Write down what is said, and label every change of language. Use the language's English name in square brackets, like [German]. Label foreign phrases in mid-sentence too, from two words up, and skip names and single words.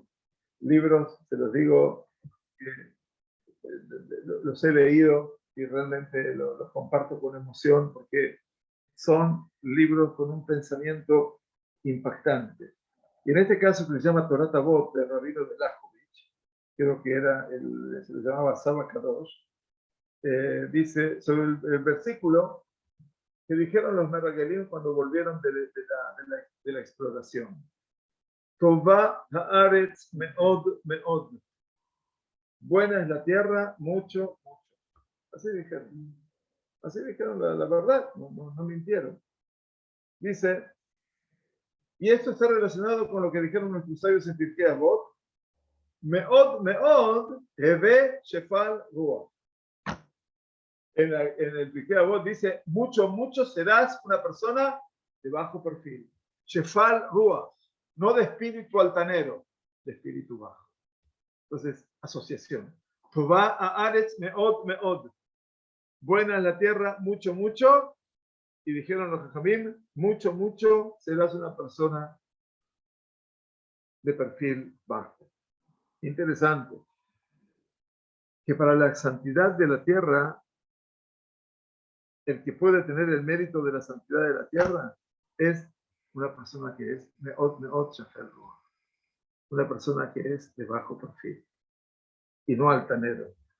[Spanish] Libros, se los digo, los he leído y realmente los comparto con emoción porque son libros con un pensamiento impactante. Y en este caso, que se llama Torah Avot, del rabino de Lajovich, creo que se le llamaba Saba Kadosh, dice sobre el versículo que dijeron los Meraglim cuando volvieron de la exploración. [Hebrew] טובה הארץ מאד מאד. [Spanish] Buena es la tierra, mucho, mucho. Así dijeron. Así dijeron la verdad, no mintieron. Dice, y esto está relacionado con lo que dijeron nuestros sabios en Pirkei Avot, [Hebrew] מאד מאד הוי שפל רוח. [Spanish] En el Pirkei Avot dice, mucho, mucho serás una persona de bajo perfil. [Hebrew] שפל רוח, [Spanish] no de espíritu altanero, de espíritu bajo. Entonces, asociación. [Hebrew] טובה הארץ מאד מאד. [Spanish] Buena es la tierra, mucho, mucho. Y dijeron los Jajamim, mucho, mucho serás una persona de perfil bajo. Interesante que para la santidad de la tierra, el que puede tener el mérito de la santidad de la tierra es una persona que es [Hebrew] מאד שפל רוח, [Spanish] una persona que es de bajo perfil y no altanero.